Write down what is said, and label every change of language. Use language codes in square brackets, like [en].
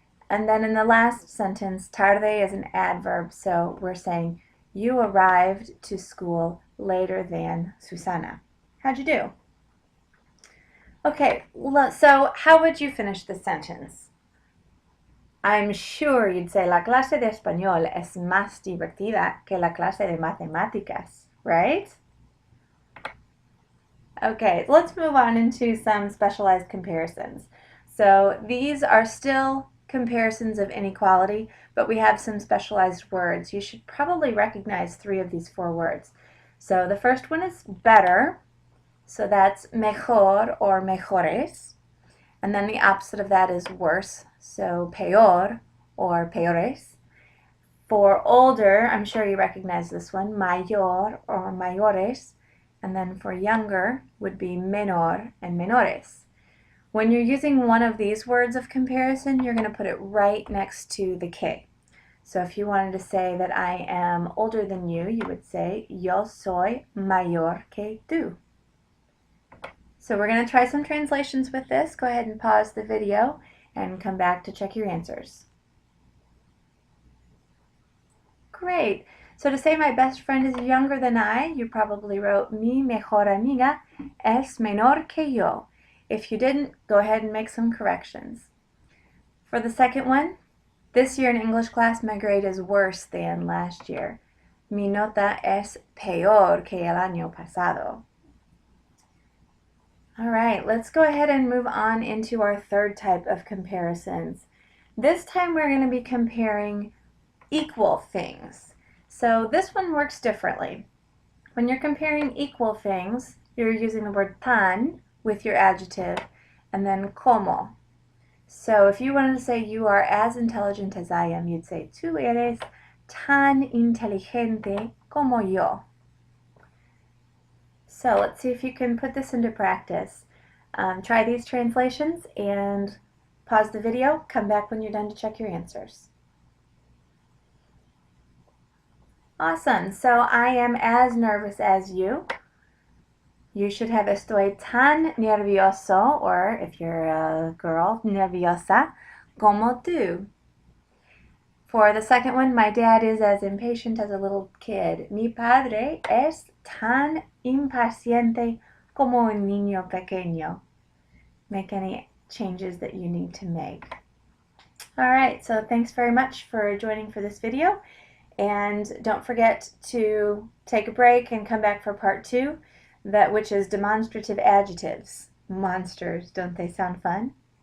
[en] And then in the last sentence, tarde is an adverb, so we're saying you arrived to school later than Susana. How'd you do? Okay, so how would you finish the sentence? I'm sure you'd say [es] la clase de español es más divertida que la clase de matemáticas, [en] right? Okay, let's move on into some specialized comparisons. So these are still comparisons of inequality, but we have some specialized words. You should probably recognize 3 of these 4 words. So the first one is better. So that's mejor or mejores. And then the opposite of that is worse. So peor or peores. For older, I'm sure you recognize this one, mayor or mayores. And then for younger would be menor and menores. When you're using one of these words of comparison, you're going to put it right next to the que. So if you wanted to say that I am older than you, you would say [es] yo soy mayor que tú. [en] So we're going to try some translations with this. Go ahead and pause the video and come back to check your answers. Great. So to say my best friend is younger than I, you probably wrote [es] mi mejor amiga es menor que yo. [en] If you didn't, go ahead and make some corrections. For the second one, this year in English class, my grade is worse than last year. [es] Mi nota es peor que el año pasado. [en] All right, let's go ahead and move on into our third type of comparisons. This time we're going to be comparing equal things. So this one works differently. When you're comparing equal things, you're using the word tan with your adjective and then como. So if you wanted to say you are as intelligent as I am, you'd say [es] tú eres tan inteligente como yo. [en] So let's see if you can put this into practice. Try these translations and pause the video. Come back when you're done to check your answers. Awesome. So I am as nervous as you. You should have [es] estoy tan nervioso, [en] or if you're a girl, nerviosa, [es] como tú. [en] For the second one, my dad is as impatient as a little kid. [es] Mi padre es tan impaciente como un niño pequeño. [en] Make any changes that you need to make. All right, so thanks very much for joining for this video. And don't forget to take a break and come back for part 2, which is demonstrative adjectives. Monsters, don't they sound fun?